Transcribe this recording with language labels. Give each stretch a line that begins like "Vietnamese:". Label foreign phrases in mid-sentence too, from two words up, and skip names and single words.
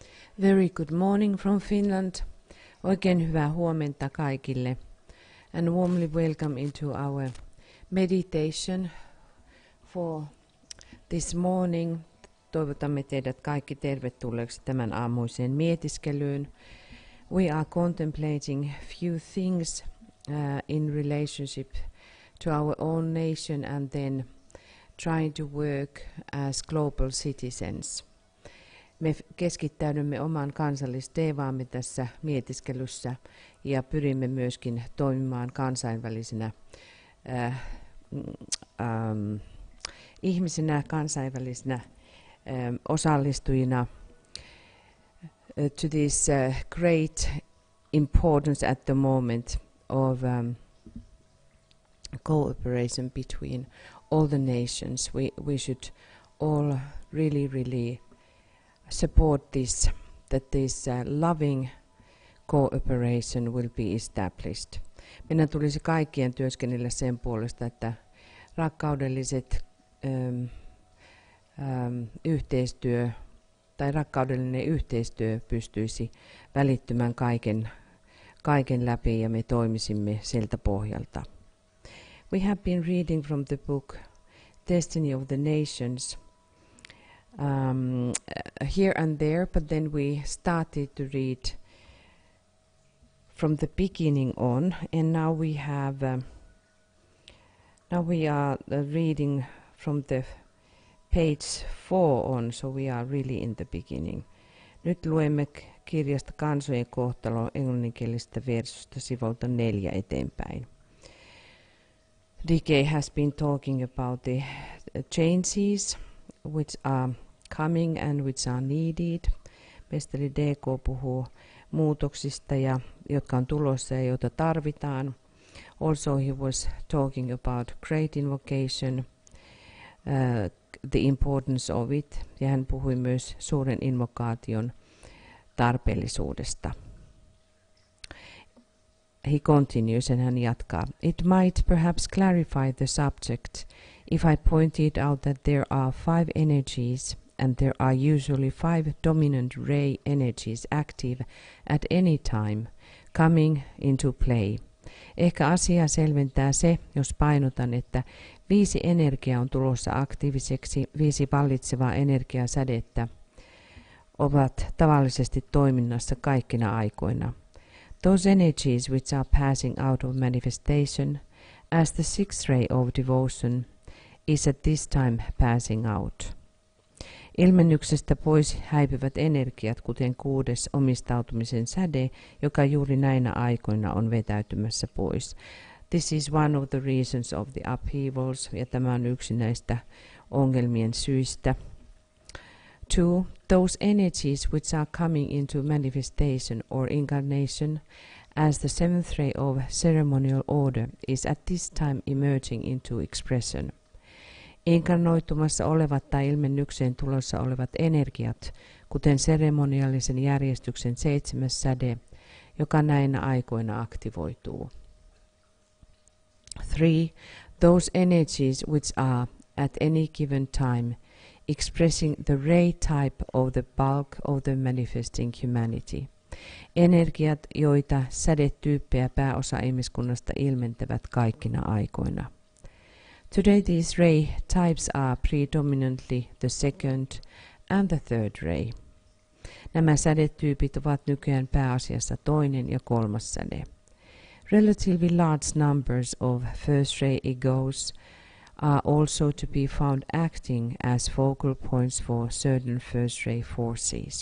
English: Very good morning from Finland.
Finnish: Oikein hyvää huomenta kaikille.
English: And warmly welcome into our meditation for this morning.
Finnish: Toivotamme teidät kaikki tervetulleeksi tämän aamuiseen mietiskelyyn.
English: We are contemplating few things in relationship to our own nation and then trying to work as global citizens.
Finnish: Me keskittäydymme omaan kansallisteemaamme tässä mietiskelyssä ja pyrimme myöskin toimimaan kansainvälisenä ihmisenä, kansainvälisenä osallistujina
English: to this great importance at the moment of cooperation between all the nations. We should all really support this, that this loving cooperation will be established.
Finnish: Meidän tulisi kaikkien työskennellä sen puolesta, että rakkaudelliset yhteistyö tai rakkaudellinen yhteistyö pystyisi välittymään kaiken läpi ja me toimisimme siltä pohjalta.
English: We have been reading from the book Destiny of the Nations here and there, but then we started to read from the beginning on, and now we are reading from the page 4 on, so we are really in the beginning.
Finnish: Nyt luemme kirjasta Kansojen kohtalo englanninkielisestä versusta sivulta 4 eteenpäin.
English: DK has been talking about the changes which are coming and which are needed.
Finnish: Mestari DK puhuu muutoksista, jotka on tulossa ja joita tarvitaan.
English: Also he was talking about great invocation, the importance of it,
Finnish: ja hän puhui myös suuren invokaation tarpeellisuudesta.
English: He continues and
Finnish: hän jatkaa.
English: It might perhaps clarify the subject if I pointed out that there are 5 energies and there are usually 5 dominant ray energies active at any time coming into play.
Finnish: Ehkä asiaa selventää se, jos painotan, että 5 energiaa on tulossa aktiiviseksi, 5 vallitsevaa energiasädettä ovat tavallisesti toiminnassa kaikkina aikoina.
English: Those energies which are passing out of manifestation as the 6th ray of devotion is at this time passing out.
Finnish: Ilmennyksestä pois häipyvät energiat, kuten 6. omistautumisen säde, joka juuri näinä aikoina on vetäytymässä pois.
English: This is one of the reasons of the upheavals,
Finnish: ja tämä on yksi näistä ongelmien syistä. 2.
English: Those energies which are coming into manifestation or incarnation as the 7th ray of ceremonial order is at this time emerging into expression.
Finnish: Inkarnoitumassa olevat tai ilmennykseen tulossa olevat energiat, kuten seremoniallisen järjestyksen 7. säde, joka näinä aikoina aktivoituu. 3.
English: Those energies which are at any given time expressing the ray type of the bulk of the manifesting humanity.
Finnish: Energiat, joita sädetyyppejä pääosa ihmiskunnasta ilmentävät kaikkina aikoina.
English: Today these ray types are predominantly the 2nd and the 3rd ray.
Finnish: Nämä sädetyypit ovat nykyään pääasiassa 2. ja 3. säde.
English: Relatively large numbers of 1st ray egos are also to be found acting as focal points for certain 1st ray forces.